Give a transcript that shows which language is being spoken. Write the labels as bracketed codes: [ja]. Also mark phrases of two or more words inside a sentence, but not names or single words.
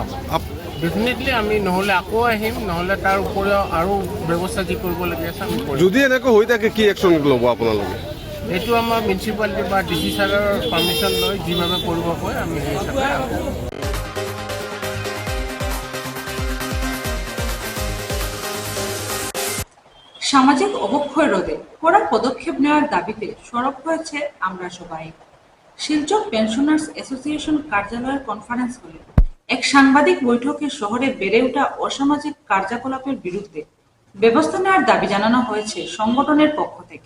[as] ডেফিনেটলি আমি নহ'লে আকৌ আহিম, নহ'লে তাৰ উপৰিও আৰু ব্যৱস্থা যি কৰিবলগীয়া আছে আমি কৰিম। যদি এনেকৈ হৈ থাকে কি একশ্যন ল'ব আপোনালোকে? এইটো আমাৰ মিউনিচিপালিটি বা ডিচি ছাৰৰ পাৰ্মিশ্যন লৈ যিভাৱে কৰিব কয় আমি সেই হিচাপে। [bn] সামাজিক অবক্ষয় রোধে কড়া পদক্ষেপ নেওয়ার দাবিতে সরব হয়েছে আমরা সবাই। শিলচর পেনশনার্স অ্যাসোসিয়েশন কার্যালয়ের কনফারেন্স হলে এক সাংবাদিক বৈঠকে শহরে বেড়ে ওঠা অসামাজিক কার্যকলাপের বিরুদ্ধে ব্যবস্থা নেওয়ার দাবি জানানো হয়েছে সংগঠনের পক্ষ থেকে।